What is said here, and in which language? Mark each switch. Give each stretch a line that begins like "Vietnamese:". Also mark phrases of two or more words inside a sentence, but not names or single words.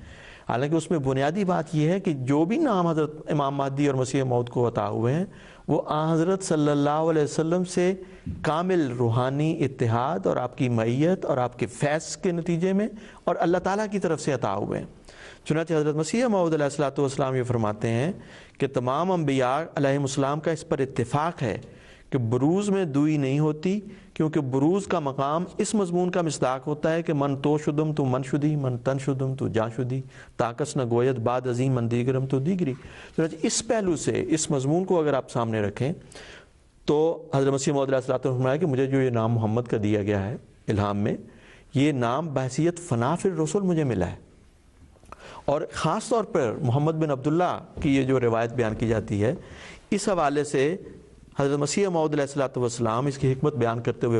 Urdu: حالانکہ اس میں بنیادی بات یہ ہے کہ جو بھی نام حضرت امام مہدی اور مسیح موعود کو عطا ہوئے ہیں وہ حضرت صلی اللہ علیہ وسلم سے کامل روحانی اتحاد اور آپ کی معیت اور آپ کے فیض کے نتیجے میں اور اللہ تعالیٰ کی طرف سے عطا ہوئے ہیں۔ چنانچہ حضرت مسیح موعود علیہ السلام یہ فرماتے ہیں کہ تمام انبیاء علیہم السلام کا اس پر اتفاق ہے کہ بروز میں دوئی نہیں ہوتی، کیونکہ بروز کا مقام اس مضمون کا مصداق ہوتا ہے کہ
Persian: من تو شدم تو من شدی، من تن شدم تو جان شدی، تاکس نہ گوید بعد عظیم من دیگرم تو دیگری۔
Urdu: چنانچہ اس پہلو سے اس مضمون کو اگر آپ سامنے رکھیں تو حضرت مسیح موعود علیہ السلام نے فرمایا کہ مجھے جو یہ نام محمد کا دیا گیا ہے الہام میں، یہ نام بحیثیت
Arabic: فنا فی الرسل
Urdu: مجھے ملا ہے۔ اور خاص طور پر محمد بن عبداللہ کی یہ جو روایت بیان کی جاتی ہے، اس حوالے سے حضرت مسیح موعود علیہ السلام اس کی حکمت بیان کرتے ہوئے